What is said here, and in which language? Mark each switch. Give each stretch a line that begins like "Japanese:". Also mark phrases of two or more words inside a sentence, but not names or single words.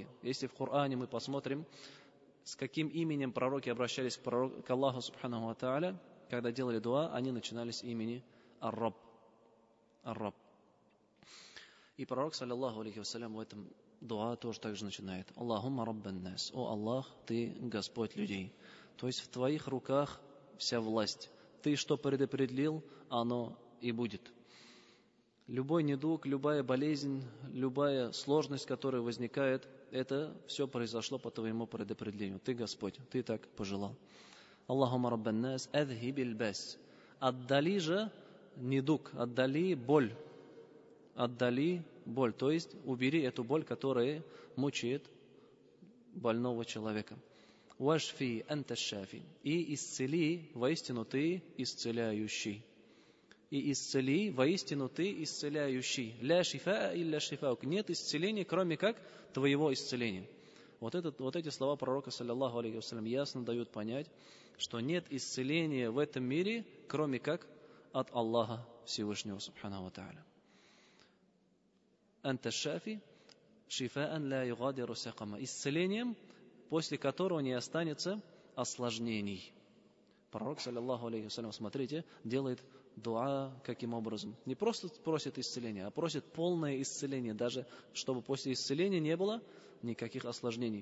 Russian: Если в Коране мы посмотрим, с каким именем пророки обращались к Аллаху
Arabic: سبحانه وتعالى,
Russian: когда делали дуа, они начинали с имени Ар-Рабб. Ар-Рабб. И пророк,
Arabic: صلى الله عليه وسلم,
Russian: в этом дуа тоже так же начинает.
Arabic: اللهم رب الناس.
Russian: О Аллах, ты Господь людей. То есть в твоих руках вся власть. Ты что предопределил, оно и будет. Любой недуг, любая болезнь, любая сложность, которая возникает, это все произошло по твоему предопределению. Ты Господь, ты так пожелал.
Arabic: اللهم رب الناس أذهب البأس.
Russian: Отдали же недуг, отдали боль. Отдали боль, то есть убери эту боль, которая мучает больного человека.
Arabic: واشف أنت الشافي.
Russian: И исцели, воистину ты исцеляющий. И исцели, воистину ты исцеляющий.
Arabic: لا شفاء إلا شفاؤك.
Russian: Нет исцеления, кроме как твоего исцеления. Вот эти слова пророка,
Arabic: صلى الله عليه وسلم,
Russian: ясно дают понять, что нет исцеления в этом мире, кроме как от Аллаха Всевышнего,
Arabic: سبحانه وتعالى. أنت الشافي شفاء لا يغادر سقما.
Russian: Исцелением, после которого не останется осложнений. Пророк,
Arabic: صلى الله عليه وسلم,
Russian: смотрите, делает дуа каким образом? Не просто просит исцеления, а просит полное исцеление, даже чтобы после исцеления не было никаких осложнений.